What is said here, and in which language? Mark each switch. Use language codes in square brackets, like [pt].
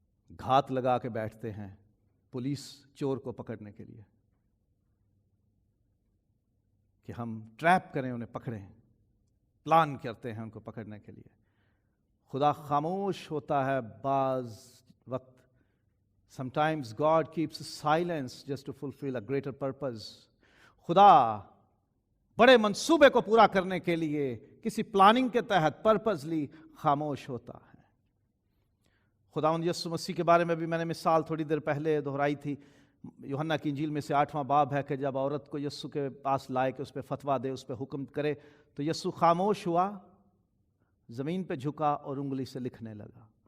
[ur] گھات لگا کے بیٹھتے ہیں پولیس چور کو پکڑنے کے لیے کہ ہم ٹریپ کریں، انہیں پکڑیں، پلان کرتے ہیں ان کو پکڑنے کے لیے. خدا خاموش ہوتا ہے بعض وقت. [en] Sometimes God keeps silence just to fulfill a greater purpose. [ur] خدا بڑے منصوبے کو پورا کرنے کے لیے کسی پلاننگ کے تحت پرپزلی خاموش ہوتا ہے. خداوند یسوع مسیح کے بارے میں بھی میں نے مثال تھوڑی دیر پہلے دہرائی تھی. یوحنا کی انجیل میں سے 8واں باب ہے کہ جب عورت کو یسوع کے پاس لائے کہ اس پہ فتویٰ دے، اس پہ حکم کرے، تو یسوع خاموش ہوا، زمین پہ جھکا اور انگلی سے لکھنے لگا.